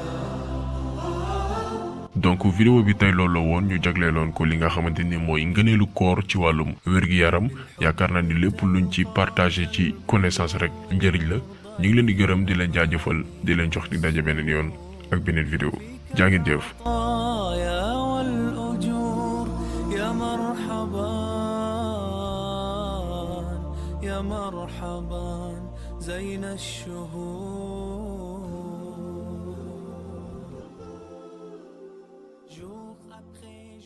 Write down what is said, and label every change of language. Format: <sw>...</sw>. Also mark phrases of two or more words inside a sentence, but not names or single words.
<wo>donc vidéo bi tey loolu la woon ñu jagleeloon ko li nga xamante ni mooy ngëneelu koor ci wàllum wér-gu-yaram yaakaar naa ni lépp luñ ci partagé ci connaissance rek njëriñ la ñu ngi leen di gërëm di leen jaajëfal di leen jox di daje beneen yoon ak beneen vidéo jaa ngeen jëf.</wo> <ar>يا مرحبا زين الشهور</ar> <fr>jour après</fr>